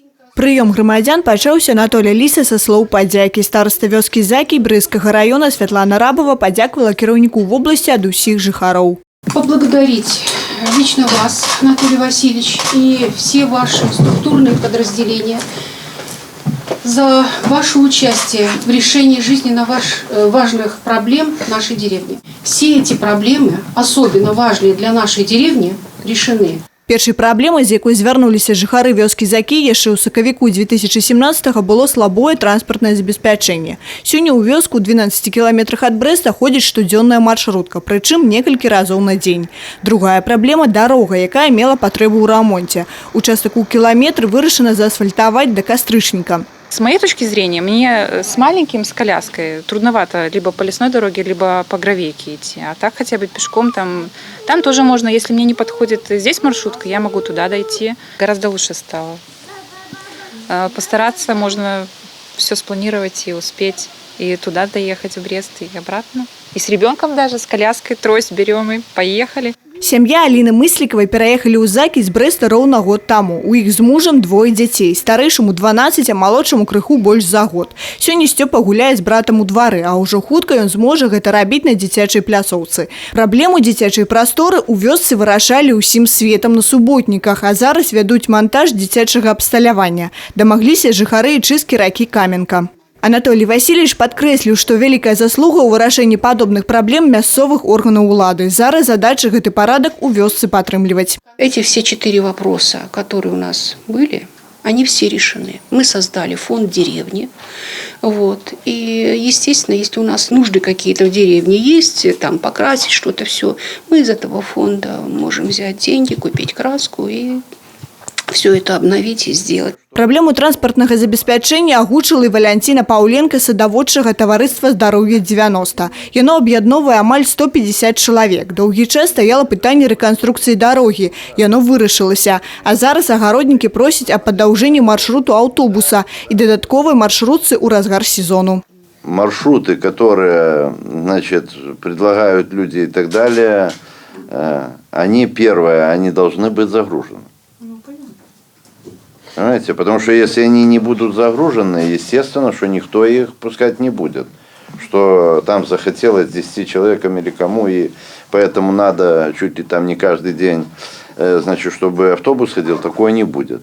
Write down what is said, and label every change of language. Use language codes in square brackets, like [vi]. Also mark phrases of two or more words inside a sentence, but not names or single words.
[be] Прыём грамадзян пачаўся Анатолія Ліса са слоў падзякі. Староста вёскі Закі Брызкага района Святлана Рабова падзякавала кіраўніку вобласці ад усіх жыхароў. [ru] Поблагодарить лично вас, Анатолий Васильевич, и все ваши структурные подразделения за ваше участие в решении жизненно важных проблем нашей деревни. Все эти проблемы, особенно важные для нашей деревни, решены. [be] Першай праблемай, з якой звярнуліся жыхары вёскі Закі яшчэ ў сакавіку 2017-го было слабое транспартнае забеспячэнне. Сёння ў вёску 12 кіламетрах ад Брэста ходзіць штодзённая маршрутка, прычым некалькі разоў на дзень. Другая праблема – дарога, якая мела патрэбу ў рамонце. Участак у кіламетр вырашана заасфальтаваць да кастрычніка. [ru] С моей точки зрения, мне с маленьким, с коляской трудновато либо по лесной дороге, либо по гравейке идти. А так хотя бы пешком там тоже можно, если мне не подходит здесь маршрутка, я могу туда дойти. Гораздо лучше стало. Постараться можно все спланировать и успеть. И туда доехать, в Брест, и обратно. И с ребенком даже, с коляской, трость берем и поехали. [be] Сям'я Аліны Мыслікавай пераехалі ў Закі з Брэста роўна год таму. У іх з мужам двое дзяцей. Старэйшаму 12, а малодшаму крыху больш за год. Сёння Сцёпа гуляе з братам у двары, а ўжо хутка ён зможа гэта рабіць на дзіцячай пляцоўцы. Праблему дзіцячай прасторы ў вёсцы вырашалі ўсім светам на суботніках, а зараз вядуць монтаж дзіцячага абсталявання. Дамагліся жыхары і чысткі ракі Каменка. Анатолий Васильевич подкрэсліў, што вялікая заслуга ў вырашэнні падобных праблем мясцовых органаў улады. Зараз задача гэты парадак у вёсцы падтрымліваць. [ru] Эти все 4 вопроса, которые у нас были, они все решены. Мы создали фонд деревни. И, естественно, если у нас нужды какие-то в деревне есть, там покрасить что-то, все, мы из этого фонда можем взять деньги, купить краску и все это обновить и сделать. [be] Праблему транспартнага забеспячэння агучыла і Валянціна Паўленка садаводчага таварыства «Здароўе 90». Яно аб'ядноўвае амаль 150 чалавек. Доўгі час стаяла пытанне рэканструкцыі дарогі. Яно вырашылася. А зараз агароднікі просяць аб падаўжэнні маршруту аўтобуса і дадатковай маршрутцы ў разгар сезону. [ru] Маршруты, которые, предлагают люди и так далее, они должны быть загружены. Понимаете? Потому что если они не будут загружены, естественно, что никто их пускать не будет. Что там захотелось 10 человекам или кому, и поэтому надо чуть ли там не каждый день, чтобы автобус ходил, такое не будет.